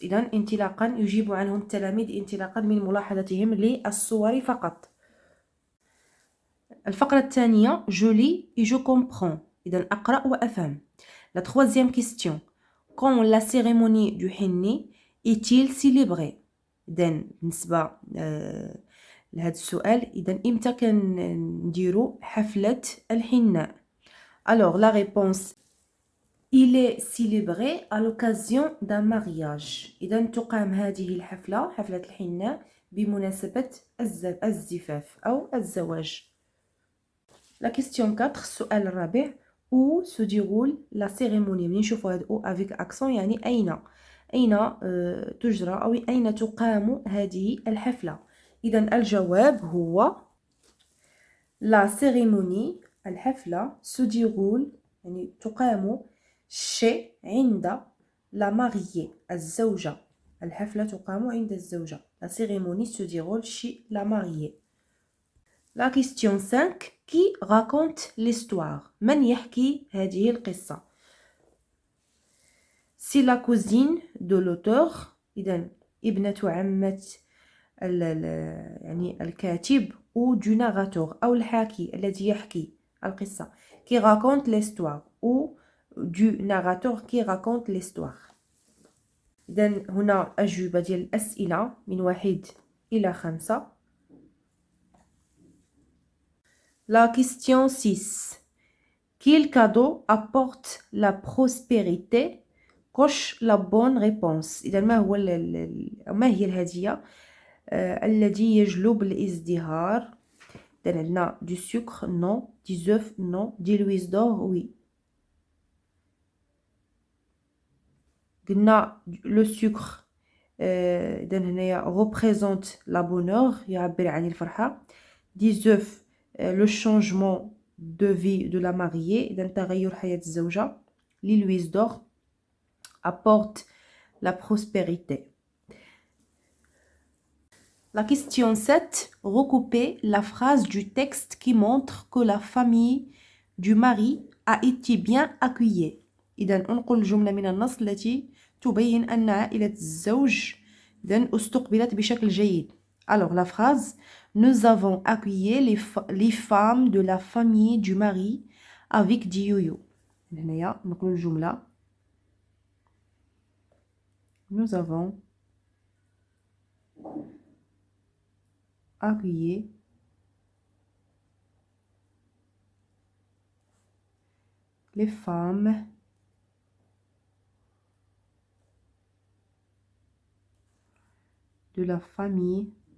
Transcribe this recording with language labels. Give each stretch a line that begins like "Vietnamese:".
Arabic: إذا انطلاقا يجيب عنهم التلاميذ انطلاقا من ملاحظتهم للصور فقط. الفقرة الثانية
French: je lis et je comprends.
Arabic: إذا أقرأ وأفهم.
French: La troisième question, quand la cérémonie du henni est-il célébré؟
Arabic: إذا بالنسبة لهذا السؤال إذا إمتى كنديرو حفلة الحناء؟
French: Alors la réponse, il est célébré à l'occasion d'un mariage.
Arabic: إذا تقام هذه الحفلة حفلة الحناء بمناسبة الزفاف أو الزواج.
French: La question 4
Arabic: السؤال الرابع,
French: où se déroule la cérémonie؟
Arabic: منين نشوفوا هذا
French: ou avec accent
Arabic: يعني أين تجرى أو أين تقام هذه الحفلة؟ إذا الجواب هو
French: la cérémonie
Arabic: الحفلة
French: se déroule
Arabic: يعني تقام chez عند
French: la mariée
Arabic: الزوجة. الحفلة تقام عند الزوجة.
French: La cérémonie se déroule chez la mariée. La question 5, qui raconte l'histoire؟
Arabic: من يحكي هذه القصة؟
French: C'est la cousine de l'auteur.
Arabic: إذا ابنة عمة يعني الكاتب
French: ou du narrateur
Arabic: أو الحاكي الذي يحكي القصة
French: qui raconte l'histoire ou du narrateur qui raconte l'histoire.
Arabic: إذا هنا أجوبة ديال الأسئلة من 1 إلى 5.
French: La question 6, quel cadeau apporte la prospérité؟ coche la bonne réponse.
Arabic: إذا ما هي الهدية الذي يجلب الازدهار؟ إذا عندنا
French: du sucre non, des œufs non, des louis d'or oui.
Arabic: قلنا
French: le sucre
Arabic: إذا هنايا
French: représente la bonheur
Arabic: يعبر عن الفرحة.
French: des œufs le changement de vie de la mariée
Arabic: إذا تغير حياة الزوجة.
French: les louis d'or apporte la prospérité. La question 7, recoupez la phrase du texte qui montre que la famille du mari a été bien accueillie.
Arabic: إذا نقول جملة من النص التي تبين أن عائلة الزوج إذا استقبلت بشكل جيد.
French: Alors la phrase, nous avons accueilli les femmes de la famille du mari avec du yoyo.
Arabic: هنايا نقول الجملة
French: nous avons accueilli les femmes de la famille